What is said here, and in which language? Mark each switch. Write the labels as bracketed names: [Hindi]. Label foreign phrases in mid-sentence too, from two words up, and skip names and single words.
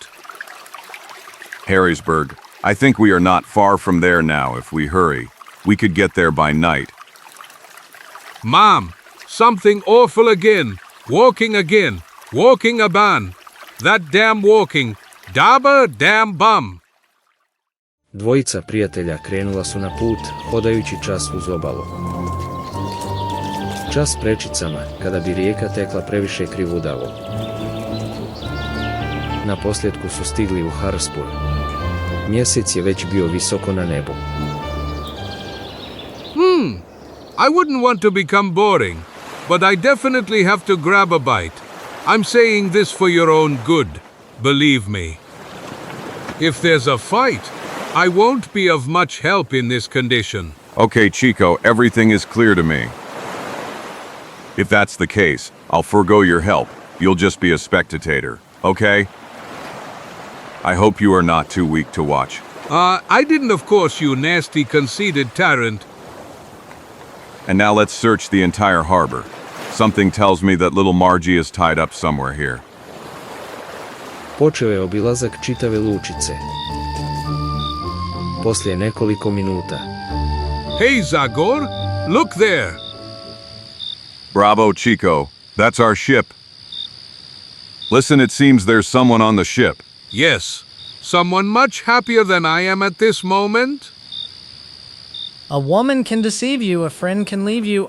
[English] Harrisburg. I think we are not far from there now if we hurry. We could get there by night. Mom, something awful again. Walking aban. That damn walking. Daba damn bum. [Serbian] Dvojica prijatelja krenula su na put, hodajući čas uz obalu. Čas prečicama, kada bi rijeka tekla previše krivudavo. Na posljedku su stigli u Harrisburg. Mjesec je već bio visoko na nebu. [English] I wouldn't want to become boring, but I definitely have to grab a bite. I'm saying this for your own good, believe me. If there's a fight, I won't be of much help in this condition. Okay, Chico, everything is clear to me. If that's the case, I'll forego your help. You'll just be a spectator, okay? I hope you are not too weak to watch. I didn't, of course, you nasty, conceited tyrant. And now let's search the entire harbor. Something tells me that little Margie is tied up somewhere here. [Serbian] Počeo je obilazak čitave lučice. Poslije nekoliko minuta. [English] Hey, Zagor, look there. Bravo, Chico. That's our ship. Listen, it seems there's someone on the ship. Yes, someone much happier than I am at this moment. A woman can deceive you, a friend can leave you.